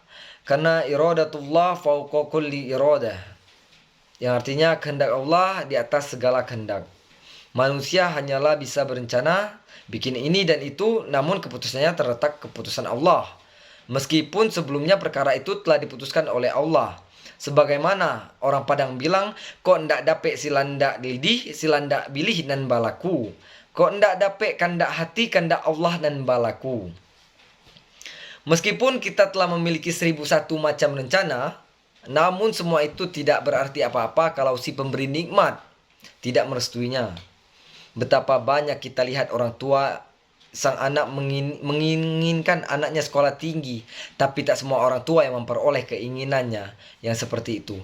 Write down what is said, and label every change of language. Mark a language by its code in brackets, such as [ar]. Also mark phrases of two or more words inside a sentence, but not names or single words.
[id] Karena [ar] إرادة الله فوق كل إرادة, [id] yang artinya kehendak Allah di atas segala kehendak. Manusia hanyalah bisa berencana, bikin ini dan itu, namun keputusannya terletak keputusan Allah. Meskipun sebelumnya perkara itu telah diputuskan oleh Allah. Sebagaimana orang Padang bilang, [min] kok ndak dapet silandak dilidih, silandak bilih dan balaku. Kok ndak dapet kandak hati, kandak Allah dan balaku. [id] Meskipun kita telah memiliki 1001 macam rencana, namun semua itu tidak berarti apa-apa kalau si pemberi nikmat tidak merestuinya. Betapa banyak kita lihat orang tua sang anak menginginkan anaknya sekolah tinggi, tapi tak semua orang tua yang memperoleh keinginannya yang seperti itu.